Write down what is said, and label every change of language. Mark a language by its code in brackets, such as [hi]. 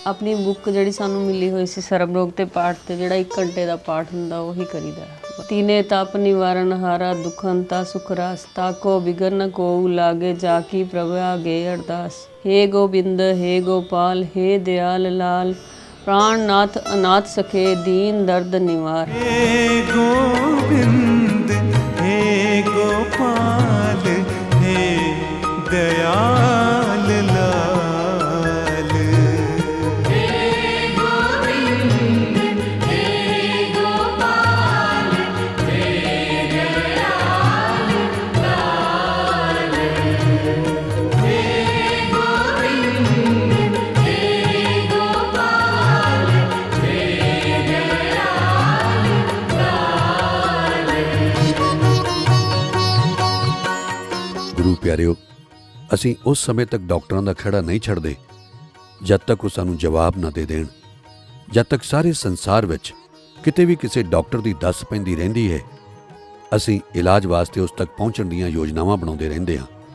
[pa] ਆਪਣੀ ਬੁੱਕ ਜਿਹੜੀ ਸਾਨੂੰ ਮਿਲੀ ਹੋਈ ਸੀ ਸਰਬ ਰੋਗ ਤੇ ਪਾਠ ਤੇ, ਜਿਹੜਾ 1 ਘੰਟੇ ਦਾ ਪਾਠ ਹੁੰਦਾ ਉਹੀ ਕਰੀਦਾ। ਤੀਨੇ ਤਪ ਨਿਵਾਰਨ ਹਾਰਾ ਦੁਖੰਤਾ ਸੁਖ ਰਾਸ, ਤਾਕੋ ਬਿਗਨ ਕੋ ਲਾਗੇ ਜਾ ਕੀ ਪ੍ਰਭ ਆਗੇ ਅਰਦਾਸ। [hi] हे गोविंद हे गोपाल हे दयाल लाल, प्राणनाथ अनाथ सखे दीन दर्द निवार। हे गोविंद हे गोपाल हे दयाल लाल। हे गोविंद हे गोपाल हे दयाल लाल। हे गोविंद हे गोपाल हे दयाल लाल। [pa] ਗੁਰੂ ਪਿਆਰਿਓ, ਅਸੀਂ ਉਸ ਸਮੇਂ ਤੱਕ ਡਾਕਟਰਾਂ ਦਾ ਖਹਿੜਾ ਨਹੀਂ ਛੱਡਦੇ ਜਦ ਤੱਕ ਉਹ ਸਾਨੂੰ ਜਵਾਬ ਨਾ ਦੇ ਦੇਣ। ਜਦ ਤੱਕ ਸਾਰੇ ਸੰਸਾਰ ਵਿੱਚ ਕਿਤੇ ਵੀ ਕਿਸੇ ਡਾਕਟਰ ਦੀ ਦੱਸ ਪੈਂਦੀ ਰਹਿੰਦੀ ਹੈ, ਅਸੀਂ ਇਲਾਜ ਵਾਸਤੇ ਉਸ ਤੱਕ ਪਹੁੰਚਣ ਦੀਆਂ ਯੋਜਨਾਵਾਂ ਬਣਾਉਂਦੇ ਰਹਿੰਦੇ ਹਾਂ।